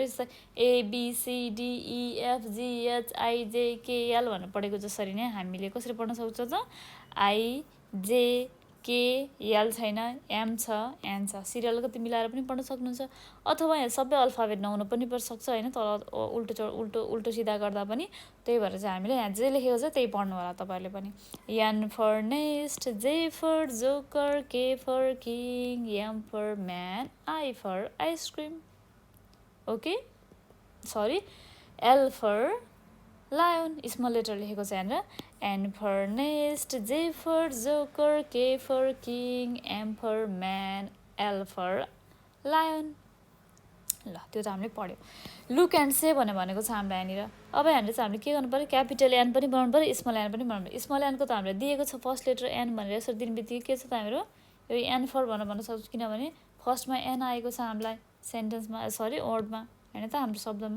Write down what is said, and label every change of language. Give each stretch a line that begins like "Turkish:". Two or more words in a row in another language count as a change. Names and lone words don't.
Nepali: जस्तै ABCDEFGHIJKL भनेर पढेको जसरी नै हामीले कसरी पढ्न सक्छौँ त IJKL छैन, M छ, N छ, सिरियल कति मिलाएर पनि पढ्न सक्नुहुन्छ। अथवा यहाँ सबै अल्फाबेट नहुनु पनि सक्छ होइन, तल उल्टो सिधा गर्दा पनि। त्यही भएर चाहिँ हामीले यहाँ जे लेखेको छ त्यही पढ्नु होला तपाईँहरूले पनि।
English: N for nest, J for joker, K for king, M for man, I for ice cream. okay sorry, L for lion, small letter
Nepali: लेखेको छ यहाँनिर।
English: N for nest, J for joker, K for king, M for man, L for lion.
Nepali: ल त्यो त हामीले पढ्यो।
English: look and say
Nepali: भनेको छ हामीलाई यहाँनिर। अब यहाँनिर चाहिँ हामीले के गर्नु पऱ्यो,
English: capital N
Nepali: पनि बनाउनु पऱ्यो,
English: small N
Nepali: पनि बनाउनु पऱ्यो। स्मल एनको त हामीलाई दिएको छ
English: first letter N
Nepali: भनेर, यसरी दिने बित्तिकै के छ त हाम्रो यो
English: N for
Nepali: भन्न सक्छौँ, किनभने फर्स्टमा एन आएको छ हामीलाई सेन्टेन्समा, सरी वर्डमा होइन त, हाम्रो शब्दमा।